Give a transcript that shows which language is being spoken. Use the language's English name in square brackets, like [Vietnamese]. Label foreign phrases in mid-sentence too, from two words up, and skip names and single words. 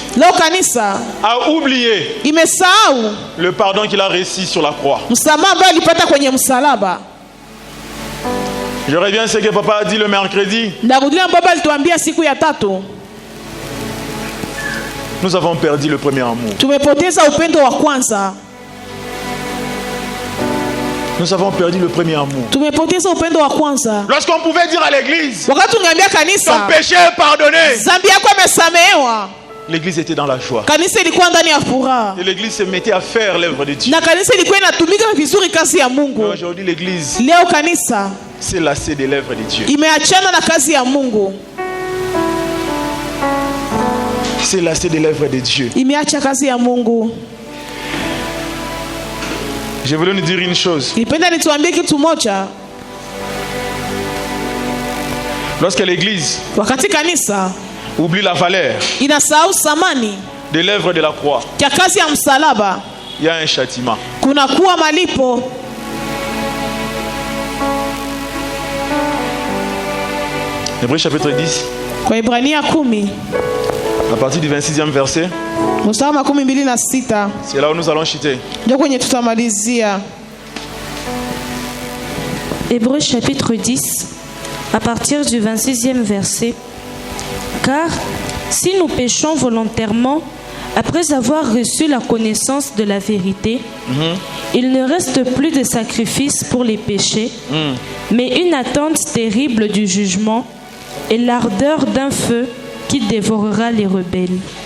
[Swahili] Leo kanisa [French] a oublié [Swahili] imesahau [French] le pardon qu'il a reçu sur la croix. [Swahili] msamaha ambao alipata kwenye msalaba. [French] Je reviens à ce que papa a dit le mercredi. [Swahili] Ndarudia baba alituambia siku ya tatu, [French] Nous avons perdu le premier amour. [Swahili] tumepoteza upendo wa kwanza, [French] Nous avons perdu le premier amour. [Swahili] tumepoteza upendo wa kwanza. [French] Lorsqu'on pouvait dire à l'Église, [Swahili] Wakati ungeambia [French] ton [Swahili] kanisa [French] péché est pardonné, [Swahili] dhambi yako imesamehewa, [French] l'Église était dans la joie. [Swahili] kanisa ilikuwa ndani ya furaha [French] Et l'Église se mettait à faire l'œuvre de Dieu. [Swahili] na kanisa ilikuwa inatumika vizuri kazi ya [French] Mais [Swahili] Mungu. [French] aujourd'hui, l'Église [Swahili] Leo kanisa [French] s'est lassée de l'œuvre de Dieu. [Swahili] imeachana na kazi ya Mungu, [French] S'est lassée de l'œuvre de Dieu. [Swahili] imeacha kazi ya Mungu. [French] Je voulais nous dire une chose. [Swahili] Nipenda nituambie kitu moja, [French] Lorsque l'Église [Swahili] wakati kanisa [French] oublie la valeur [Swahili] inasahau thamani [French] de l'œuvre de la croix, [Swahili] ya kazi ya msalaba, [French] il y a un châtiment. [Swahili] kunakuwa malipo. [French] Hébreux chapitre 10, [Swahili] Kwa Ibrania 10 [French] à partir du 26e verset, [Swahili] mstari wa 26 [French] c'est là où nous allons chuter. [Swahili] ndio kwenye tutamalizia. [French] Hébreux chapitre 10, à partir du 26e verset. Car si nous péchons volontairement, après avoir reçu la connaissance de la vérité, il ne reste plus de sacrifice pour les péchés, mais une attente terrible du jugement et l'ardeur d'un feu qui dévorera les rebelles.